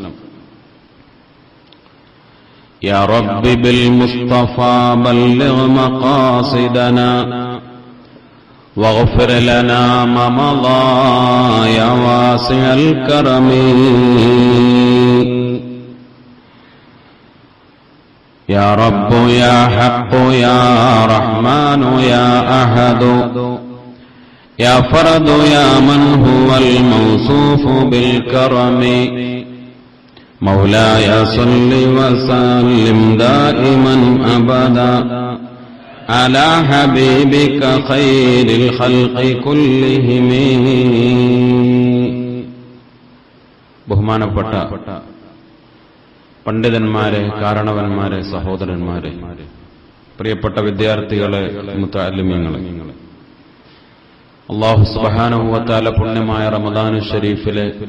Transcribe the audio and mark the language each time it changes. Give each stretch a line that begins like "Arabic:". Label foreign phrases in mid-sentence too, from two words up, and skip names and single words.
Arabic: يا رب بالمصطفى بلغ مقاصدنا واغفر لنا ما مضى يا واسع الكرم يا رب يا حق يا رحمن يا أحد يا فرد يا من هو الموصوف بالكرم مولاي صل وسلم دائما أبدا على حبيبك خير الخلق كلهم
Malayalam: ബഹുമാനപ്പെട്ട പണ്ഡിതന്മാരെ, കാരണവന്മാരെ, സഹോദരന്മാരെ, പ്രിയപ്പെട്ട വിദ്യാർത്ഥികളെ, മുതഅല്ലിമീങ്ങളെ,
Arabic: الله سبحانه وتعالى
Malayalam: പുണ്യമായ റമദാൻ ശരീഫിലെ